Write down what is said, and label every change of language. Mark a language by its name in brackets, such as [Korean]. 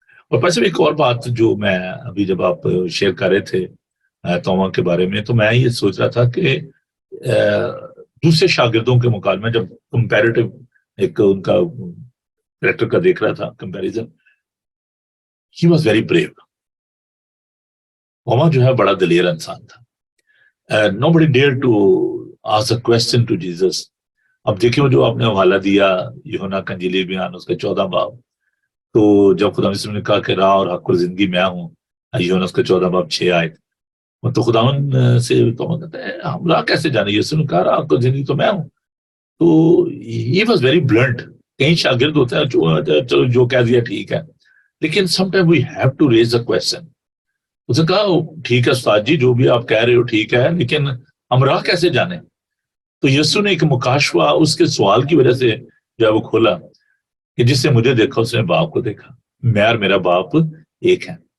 [Urdu] اور پیسے ایک اور بات جو میں ابھی جب آپ شیئر کر رہے تھے توما کے بارے میں, تو میں یہ سوچ رہا تھا کہ دوسرے شاگردوں کے مقابلے میں جب کمپیریٹو ایک ان کا کریکٹر کا دیکھ رہا تھا comparison, [English] He was very brave. [Urdu] توما جو ہے بڑا دلیر انسان تھا. [English] nobody dared to ask a question to Jesus. [Urdu] اب دیکھیں جو آپ نے حوالہ دیا یوحنا کا انجیلی بیان اس کا 14 باب, تو جب خدا مسلم نے کہا کہ راہ اور حق اور زندگی میں ہوں, یوحنا اس کا 14 باب 6 آیت, تو خداوند سے توما کہتا ہے ہم راہ کیسے جانے, یسوع نے کہا راہ حق اور زندگی تو میں ہوں. تو [English] he was very blunt. [Urdu] کہیں شاگرد ہوتا ہے چلو جو کہہ دیا ٹھیک ہے, لیکن [English] Some time we have to raise a question. [Urdu] اس نے کہا ٹھیک ہے استاد جی جو بھی آپ کہہ رہے ہو ٹھیک ہے, لیکن ہم راہ کیسے جانے. تو یسوع نے ایک مکاشفہ اس کے سوال کی وجہ سے جو ہے وہ کھولا کہ جس سے مجھے دیکھا اس نے باپ کو دیکھا, میں اور میرا باپ ایک ہے.